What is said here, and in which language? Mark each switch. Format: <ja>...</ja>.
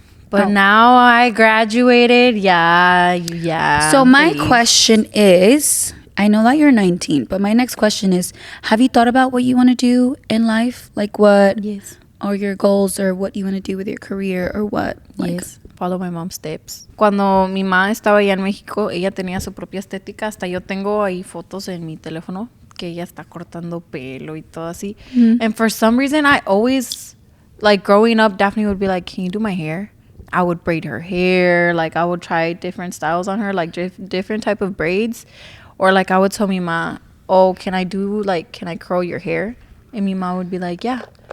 <en>But now I graduated. Yeah. So my please. question is, I know that you're 19, but my next question is, have you thought about what you want to do in life? Like what Yes. are your goals or what you want to do with your career or what? Like, Yes. Follow my mom's steps.</en> <es>Cuando mi mamá estaba allá en México, ella tenía su propia estética. Hasta yo tengo ahí fotos en mi teléfono que ella está cortando pelo y todo así. Mhm.</es> <en>And for some reason, I always, like growing up, Daphne would be like, can you do my hair? I would braid her hair. Like I would try different styles on her, like different type of braids. Or like I would tell mi ma, oh, can I curl your hair? And mi ma would be like, yeah.</en>